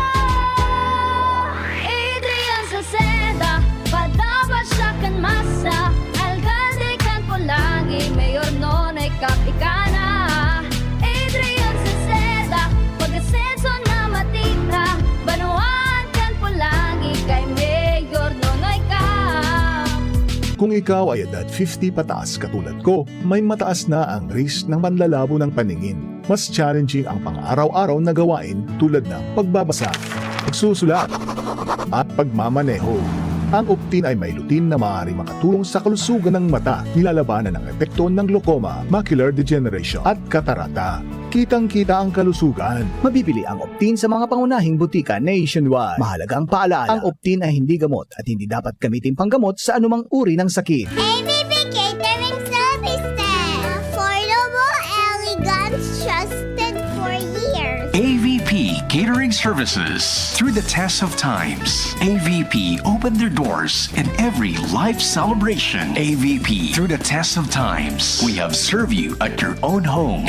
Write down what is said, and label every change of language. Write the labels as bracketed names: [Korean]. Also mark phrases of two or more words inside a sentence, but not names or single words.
[Bikol] Adrian Salceda, padaba siya kan masa. Alkalde kan Pulangi, mayor nonoy kap ikana. Adrian Salceda, pag-asenso na matita. Banuan kan Pulangi, kay mayor nonoy kap. [Filipino] Kung ikaw ay edad 50 pataas katulad ko, may mataas na ang risk ng panlalabo ng paningin. Mas challenging ang pang-araw-araw na gawain tulad ng pagbabasa, pagsusulat, at pagmamaneho. Ang Optin ay may lutein na maaari makatulong sa kalusugan ng mata, nilalabanan ang epekto ng glaucoma, [English] macular degeneration [Filipino] at katarata. Kitang-kita ang kalusugan. Mabibili ang Optin sa mga pangunahing butika nationwide. Mahalagang paalala, ang Optin ay hindi gamot at hindi dapat gamitin panggamot sa anumang uri ng sakit. [English] ABP Catering Services. Affordable, elegant, trusted for years. AVP Catering Services. Through the test of times, AVP opened their doors in every life celebration. AVP through the test of times, we have served you at your own home.